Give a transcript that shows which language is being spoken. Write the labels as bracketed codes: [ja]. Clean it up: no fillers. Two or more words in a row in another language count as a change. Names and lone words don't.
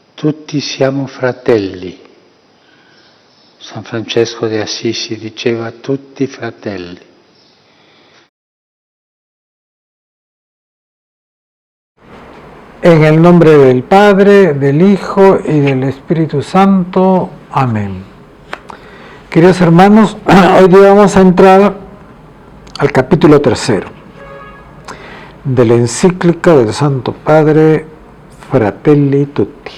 [it] tutti siamo fratelli. San Francesco de Assisi diceva tutti fratelli. [es] En el nombre del Padre, del Hijo y del Espíritu Santo. Amén. Queridos hermanos, hoy día vamos a entrar al capítulo 3 de la encíclica del Santo Padre Fratelli Tutti.